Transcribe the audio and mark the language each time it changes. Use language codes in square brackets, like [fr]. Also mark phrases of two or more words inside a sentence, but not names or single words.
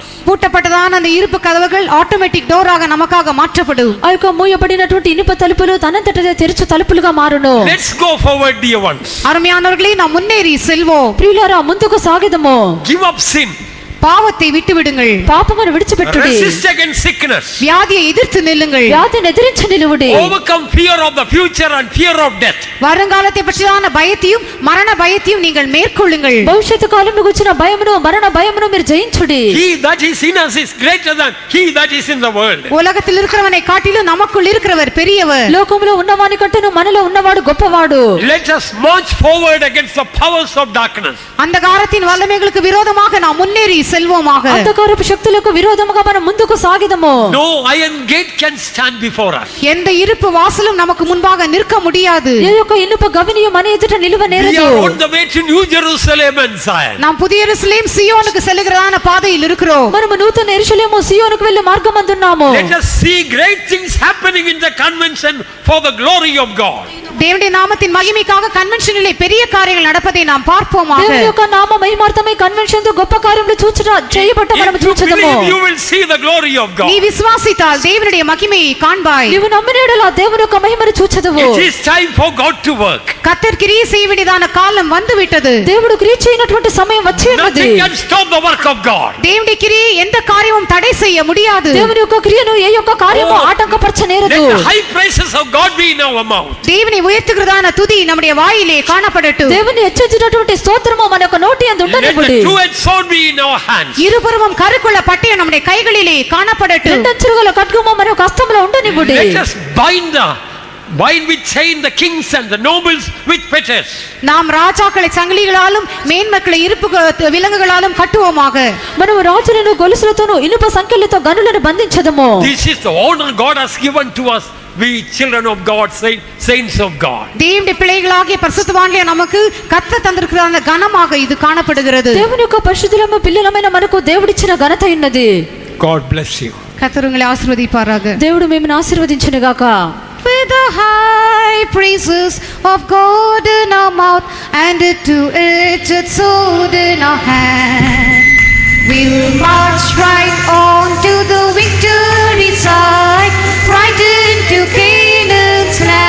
[ta] பூட்டப்பட்டதான அந்த இருப்பு கதவுகள் [en] automatic door [ta] நமக்காக மாற்றப்படும். [te] ఆ యొక్క మూయబడినటువంటి ఇనుప తలుపులు తనంతటదే తెరుచు తలుపులుగా మారును. [en] Let's go forward, dear ones. [ta] அருமையானவர்களே, நாம் முன்னேறி செல்வோம். [te] ప్రియులారా, ముందుకు సాగెదము. [en] Give up sin. [ta] பாவத்தை விட்டு விடுங்கள். [te] పాపమును విడిచిపెట్టుడి. [en] Resist against sickness. [ta] வியாதியை எதிர்த்து நில்லுங்கள். [te] వ్యాధిని ఎదిరించి నిలువుడి. [en] Overcome fear of the future and fear of death. [ta] வருங்காலத்தை பற்றியான பயத்தையும் மரண பயத்தையும் நீங்கள் மேற்கொள்ளுங்கள். [te] భవిష్యత్తు కాలంలో వచ్చిన భయమును మరణ భయమును మీరు జయించుడి. [en] He that is in us is greater than he that is in the world. [ta] உலகத்தில் இருக்கிறவனை காட்டிலும் நமக்குள் இருக்கிறவர் பெரியவர். [te] లోకములో ఉన్నవాని కంటేను మనలో ఉన్నవాడు గొప్పవాడు. [en] Let us march forward against the powers of darkness. [ta] அந்தகாரத்தின் வல்லமைகளுக்கு விரோதமாக நாம் முன்னேறி செல்வோமாக. [te] అంధకారపు శక్తులకు విరోధముగా మనం ముందుకు సాగిదము. [en] No iron gate can stand before us. [ta] எந்த இருப்பு வாசலும் நமக்கு முன்பாக நிற்க முடியாது. [te] ఏ యొక్క ఇనుప గవినియు మన ఎదుట నిలువ [en] We [te] నేరదు. [en] are on the way to New Jerusalem and Zion. [ta] நாம் புதிய எருசலேம் சீயோனுக்கு செல்லுகிறதான பாதையில் இருக்கிறோம். [te] మనము నూతన యెరూషలేము సీయోనుకు వెళ్లే మార్గమందున్నాము. [en] Let us see great things happening in the convention for the glory of God. [ta] தேவனுடைய நாமத்தின் மகிமைக்காக கன்வென்ஷனிலே பெரிய காரியங்கள் நடப்பதை நாம் பார்ப்போமாக. [te] దేవుని యొక్క నామ మహిమార్థమై కన్వెన్షన్ తో గొప్ప కార్యములు చేయబట్ట మనము [en] If you [te] చూచెదము. [en] believe, you will see the glory of God. [ta] நீ விசுவாசித்தால் தேவனுடைய மகிமையை காண்பாய். [te] నీవు నమ్మినడల దేవుని యొక్క మహిమను చూచెదవు. [en] It is time for God to work. [ta] கர்த்தர் கிரியை செய்ய வேண்டியதான காலம் வந்து விட்டது. [te] దేవుడు క్రియ చేయనటువంటి సమయం వచ్చి ఉన్నది. [en] Nothing can stop the work of God. [ta] தேவனுடைய கிரியை எந்த காரியமும் தடை செய்ய முடியாது. [te] దేవుని యొక్క క్రియను ఏ యొక్క కార్యము ఆటంకపరచనేరదు. [en] Let the high praises of God be in our mouth. [ta] தேவனை உயர்த்துகிறதான துதி நம்முடைய வாயிலே காணப்படட்டும். [te] దేవుని హెచ్చించినటువంటి స్తోత్రము మన యొక్క నోటి యందు [en] Let [te] ఉండనివ్వుడి. [en] the two-edged sword be in our hands. [ta] இருபுறமும் கருக்குள்ள பட்டயம் நம்முடைய கைகளிலே காணப்படட்டும். [te] రెండంచులుగల ఖడ్గము మన యొక్క హస్తములో ఉండనివ్వుడి. [en] Let us bind with chain the kings and the nobles with fetters. [ta] நாம் ராஜாக்களை சங்கிலிகளாலும் மேன்மக்களை இருப்பு விலங்குகளாலும் கட்டுவோமாக. [te] మనము రాజులను గొలుసులతోను ఇనుప సంకెళ్లతో గనులను బంధించదము. [en] This is the honor God has given to us, we children of God, saints of God. [ta] தேவனுடைய பிள்ளைகளாகிய பரிசுத்தவான்களே, நமக்கு கர்த்தர் தந்திருக்கிற அந்த கனமாக இது காணப்படுகிறது. [te] దేవుని యొక్క పరిశుద్ధులము పిల్లలమైన మనకు దేవుడిచ్చిన ఘనత ఉన్నది. [en] God bless you. [ta] கர்த்தர் உங்களை ஆசீர்வதிப்பாராக. [te] దేవుడు మిమ్మల్ని ఆశీర్వదించును గాక. [en] With the high praises of God in our mouth and a two-edged sword in our hand, we'll march right on to the victory side, right into Canaan's